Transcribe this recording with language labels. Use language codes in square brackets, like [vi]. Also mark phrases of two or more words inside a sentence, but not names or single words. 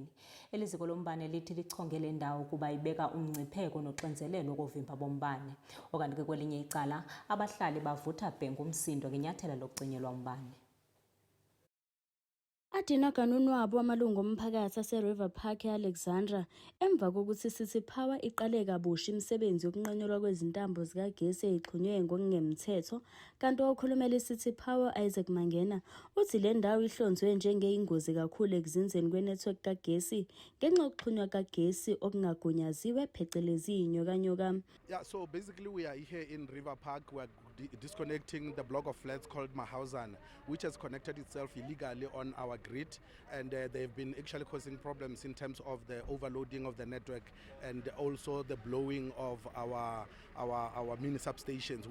[xh] Eliziko lombane lithi lichonge le ndawo kuba ibeka umngcipheko noxinzelelo kovimba bombane. Okanti kwelinye icala abahlali bavutha bhengu umsindo ngenyathelo lokucinyelwa umbane. [zu] Adina kanunwabo amalungu omphakathi ase-River Park e-Alexandra emva kokuthi iCity Power iqale kabusha imisebenzi yokunqanyulwa kwezintambo zikagesi ezixhunywe ngokungemthetho, kanti okhulumela iCity Power Isaac Mangena uthi le ndawo ihlonzwe njengeyingozi kakhulu ekuzinzeni kwenetwork kagesi ngenxa yokuxhunywa kagesi okungagunyaziwe phecelezi inyokanyoka. [en] Yeah, so basically we are here in River Park. We are disconnecting the block of flats called Mahauzan, which has connected itself illegally on our grid, and they've been actually causing problems in terms of the overloading of the network and also the blowing of our mini substations.